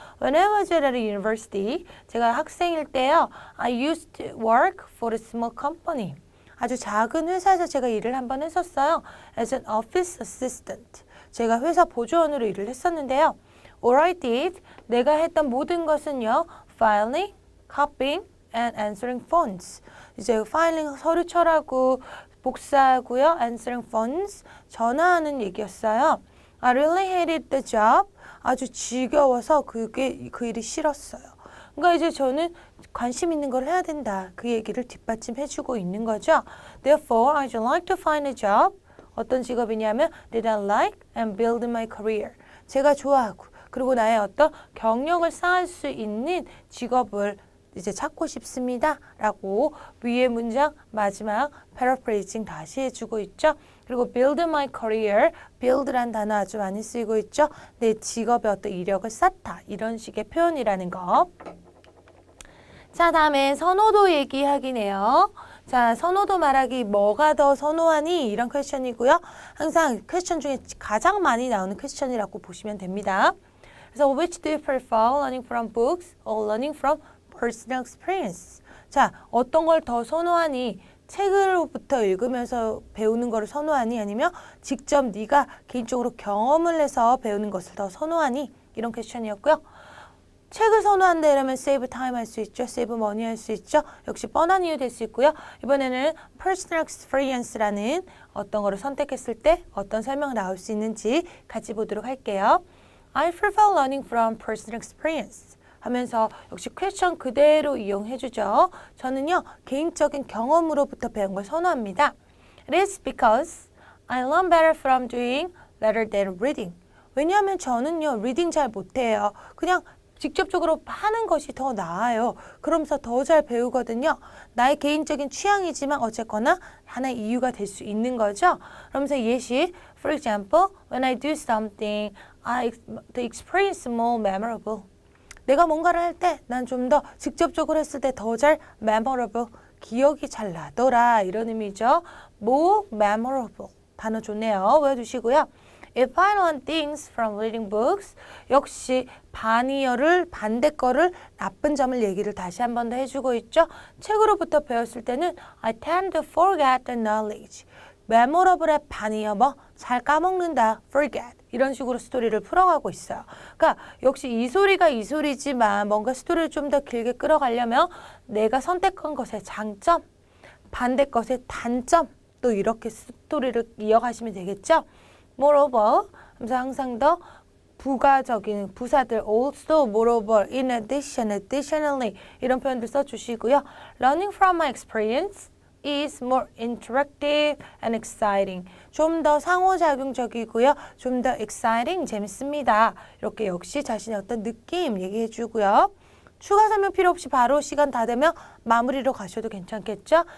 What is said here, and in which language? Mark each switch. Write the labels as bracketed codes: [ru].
[en] When I was at a university, [ko] 제가 학생일 때요. [en] I used to work for a small company. [ko] 아주 작은 회사에서 제가 일을 한번 했었어요. [en] As an office assistant. [ko] 제가 회사 보조원으로 일을 했었는데요. [en] All I did, [ko] 내가 했던 모든 것은요. [en] Filing, copying, and answering phones. [ko] 이제 파일링 서류 철하고 복사하고요. [en] answering phones [ko] 전화하는 얘기였어요. [en] I really hated the job. [ko] 아주 지겨워서 그 일이 싫었어요. 그러니까 이제 저는 관심 있는 걸 해야 된다. 그 얘기를 뒷받침해주고 있는 거죠. [en] Therefore, I'd like to find a job. [ko] 어떤 직업이냐면 [en] that I like and build my career. [ko] 제가 좋아하고 그리고 나의 어떤 경력을 쌓을 수 있는 직업을 이제 찾고 싶습니다. 라고 위의 문장 마지막 paraphrasing 다시 해주고 있죠. 그리고 build my career, build란 단어 아주 많이 쓰이고 있죠. 내 직업의 어떤 이력을 쌓다. 이런 식의 표현이라는 거. 자, 다음에 선호도 얘기하기네요. 자, 선호도 말하기 뭐가 더 선호하니? 이런 퀘스천이고요. 항상 퀘스천 중에 가장 많이 나오는 퀘스천이라고 보시면 됩니다. 그래서 [en] which do you prefer, learning from books or learning from personal experience? [ko] 자, 어떤 걸 더 선호하니? 책으로부터 읽으면서 배우는 거를 선호하니? 아니면 직접 네가 개인적으로 경험을 해서 배우는 것을 더 선호하니? 이런 퀘스천이었고요. 책을 선호한다 이러면 save time 할 수 있죠. save money 할 수 있죠. 역시 뻔한 이유 될 수 있고요. 이번에는 personal experience라는 어떤 거를 선택했을 때 어떤 설명이 나올 수 있는지 같이 보도록 할게요. [en] I prefer learning from personal experience [ko] 하면서 역시 퀘스천 그대로 이용해 주죠. 저는요, 개인적인 경험으로부터 배운 걸 선호합니다. [en] It is because I learn better from doing rather than reading. [ko] 왜냐하면 저는요, 리딩 잘 못해요. 그냥 직접적으로 하는 것이 더 나아요. 그러면서 더 잘 배우거든요. 나의 개인적인 취향이지만 어쨌거나 하나의 이유가 될 수 있는 거죠. 그러면서 예시, [en] for example, when I do something, the experience is more memorable. [ko] 내가 뭔가를 할 때 난 좀 더 직접적으로 했을 때 더 잘 memorable, 기억이 잘 나더라 이런 의미죠. more memorable 단어 좋네요. 외워두시고요. [en] If I learn things from reading books, [ko] 역시 반이어를 반대 거를 나쁜 점을 얘기를 다시 한 번 더 해주고 있죠. 책으로부터 배웠을 때는 [en] I tend to forget the knowledge. [ko] memorable의 반이어 잘 까먹는다, forget. 이런 식으로 스토리를 풀어가고 있어요. 그러니까 역시 이 소리가 이 소리지만 뭔가 스토리를 좀 더 길게 끌어가려면 내가 선택한 것의 장점, 반대 것의 단점, 또 이렇게 스토리를 이어가시면 되겠죠. Moreover, 하면서 항상 더 부가적인 부사들 also, moreover, in addition, additionally 이런 표현들 써주시고요. [en] Learning from my experience is more interactive and exciting. [ko] 좀 더 상호작용적이고요. 좀 더 exciting, 재밌습니다. 이렇게 역시 자신의 어떤 느낌 얘기해 주고요. 추가 설명 필요 없이 바로 시간 다 되면 마무리로 가셔도 괜찮겠죠?